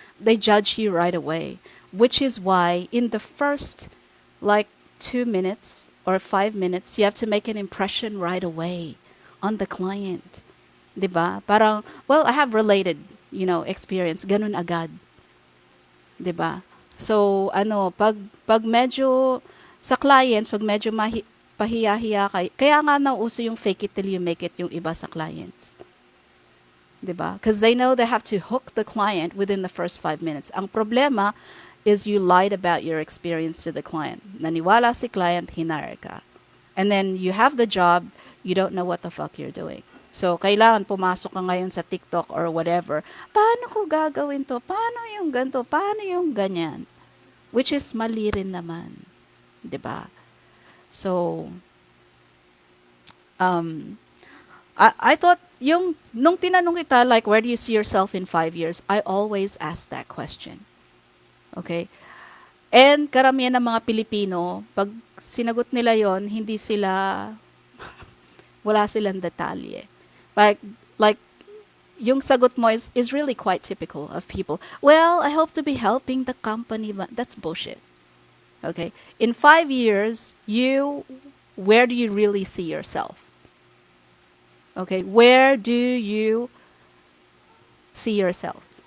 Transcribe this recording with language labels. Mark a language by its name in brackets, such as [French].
[English] They judge you right away. Which is why, in the first, like, 2 minutes or 5 minutes, you have to make an impression right away on the client. [Filipino] 'Di ba? [English] Parang, well, I have related, experience. [Filipino] Ganun agad. 'Di ba? So, pag medyo, sa clients, pag medyo pahiya-hiya kaya nga nauso yung [English] fake it till you make it [Filipino] yung iba sa clients. 'Di ba? [English] Because they know they have to hook the client within the first 5 minutes. [Filipino] Ang problema [English] is you lied about your experience to the client. [Filipino] Naniwala si client, hinire ka. [English] And then you have the job, you don't know what the fuck you're doing. [Filipino] So, kailangan pumasok ka ngayon sa TikTok or whatever. Paano ko gagawin to? Paano yung ganito? Paano yung ganyan? [English] Which is [Filipino] mali rin naman. 'Di ba? [English] So, um, I thought [Filipino] yung nung tinanong kita [English] like where do you see yourself in 5 years, I always ask that question. Okay? [Filipino] And karamihan ng mga Pilipino, pag sinagot nila yon, hindi sila, wala silang detalye. [English] Like yung sagot mo is really quite typical of people. Well, I hope to be helping the company, but that's bullshit. Okay? In 5 years, where do you really see yourself? Okay? Where do you see yourself?